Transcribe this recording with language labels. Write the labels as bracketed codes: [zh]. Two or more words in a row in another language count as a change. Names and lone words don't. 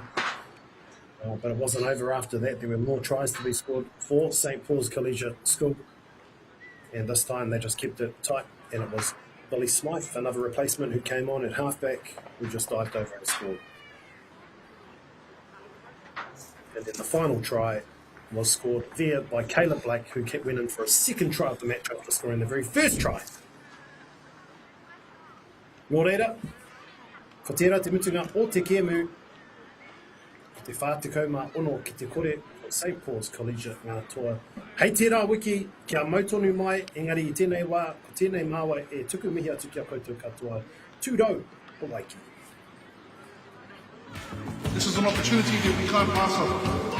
[en] But it wasn't over after that. There were more tries to be scored for St Pauls Collegiate School, and this time they just kept it tight, and it was Billy Smythe, another replacement who came on at halfback, who just dived over and scored. And then the final try was scored there by Caleb Blake, who went in for a second try of the match after scoring the very first try. [mi] Nō reira, ko tērā te mutunga o te kēmu, ko te whātekau mā ono ki te kore o St Pauls Collegiate ngā toa. Hei tērā wiki, kia mautonu mai, engari I tēnei wā, ko tēnei māua e tuku mihi atu kia koutou katoa, tūrau o Waiki. [en] This is an opportunity that we can't pass up.